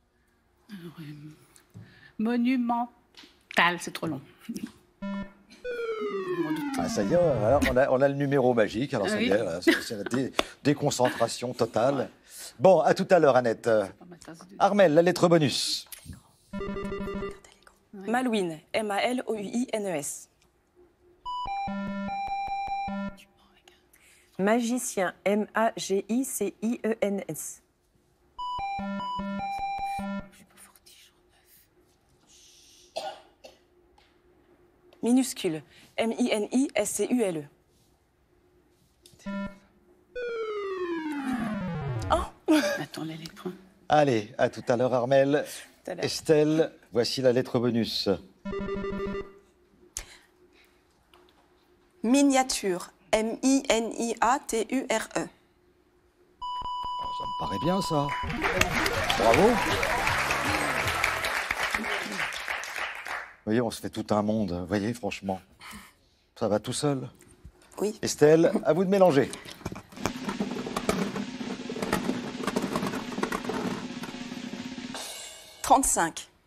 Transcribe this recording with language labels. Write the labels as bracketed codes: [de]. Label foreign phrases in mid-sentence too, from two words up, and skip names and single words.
[fr] Monumental, c'est trop long. Ah, ça y est, alors, on a le numéro magique. Alors, ça y Oui. est, voilà, c'est la déconcentration totale. Bon, à tout à l'heure, Annette. Armel, la lettre bonus. Malouine, M-A-L-O-U-I-N-E-S. Magicien, M-A-G-I-C-I-E-N-S. Minuscule, M-I-N-I-S-C-U-L-E. Attends, les lettres. Allez, à tout à l'heure, Armel. Tout à l'heure. Estelle, voici la lettre bonus. Miniature, M-I-N-I-A-T-U-R-E. Ça me paraît bien, ça. Bravo. Vous voyez, on se fait tout un monde. Vous voyez, franchement. Ça va tout seul. Oui. Estelle, à vous de mélanger. « 35.